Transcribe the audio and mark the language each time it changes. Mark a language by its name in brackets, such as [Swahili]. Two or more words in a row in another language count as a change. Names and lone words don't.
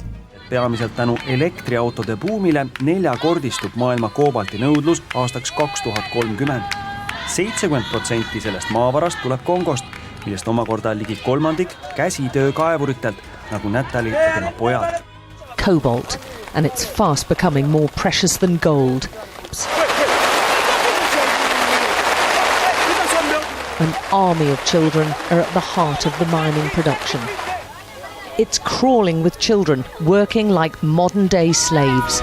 [Estonian] Peamiselt tänu elektriautode buumile neljakordistub maailma koobalti nõudlus aastaks 2030. 70% sellest maavarast tuleb Kongost, millest omakorda ligi kolmandik käsitöö kaevuritelt, nagu Natalie ja tema pojad. [English] Cobalt, and it's fast becoming more precious than gold. An army of children are at the heart of the mining production. It's crawling with children, working like modern-day slaves.